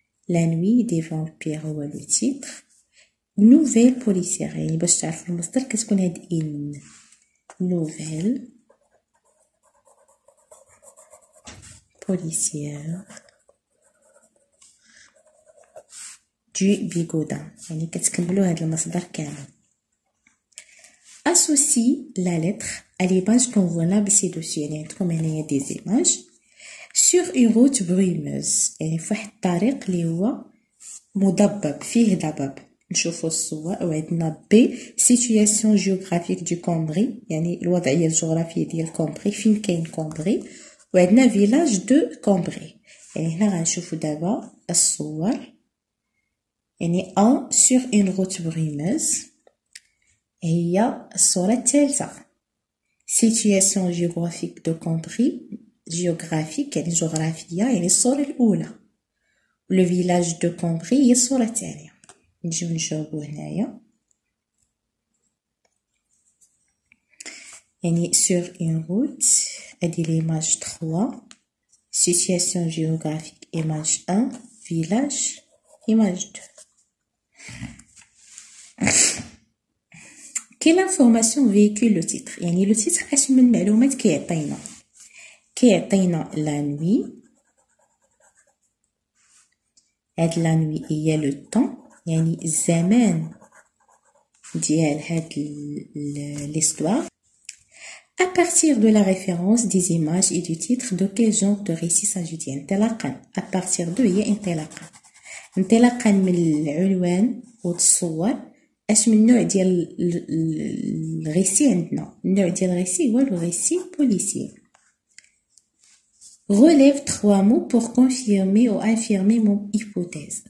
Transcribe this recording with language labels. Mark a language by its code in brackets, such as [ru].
[fr] La nuit des vampires هو le titre. Nouvelle policière [ar] يعني باش تعرفوا المصدر كتكون هاد in. [fr] Nouvelle policière du Bigoudin [ar] يعني كتكملوا هاد المصدر كامل. [fr] Associe la lettre à l'image qu'on voit là ci-dessus [ar] يعني عندكم هنايا [fr] des images sur une route brumeuse [ar] يعني في واحد الطريق اللي هو مضبب فيه ضباب. نشوفوا الصور وعندنا B situation géographique du Cambry يعني الوضعيه الجغرافيه ديال كومبري فين كاين كومبري وعندنا فيلاج دو كومبري يعني هنا غنشوفوا دابا الصور يعني ان [fr] sur une route brumeuse [ar] هي الصوره الثالثه [fr] situation géographique de Cambry [ar] géographique يعني جغرافيه يعني الصوره الاولى le village de Cambry هي الصوره الثانيه. نجيو نجاوبو هنايا يعني [fr] sur une route هادي l'image 3 situation géographique image 1 village image 2. Quelle information véhicule le titre يعني le titre [ar] اش من معلومات كيعطينا [fr] la nuit هاد la nuit هي le temps [ar] يعني الزمان ديال هاد [fr] l'histoire. À partir de la référence des images et du titre de quel genre de récit s'agit-il انطلاقا à partir de [ar] هي انطلاقا من العنوان والصور اش من نوع ديال الغيسي عندنا. النوع ديال الغيسي هو الغيسي بوليسي. [fr] relève 3 mots pour confirmer ou infirmer mon hypothèse.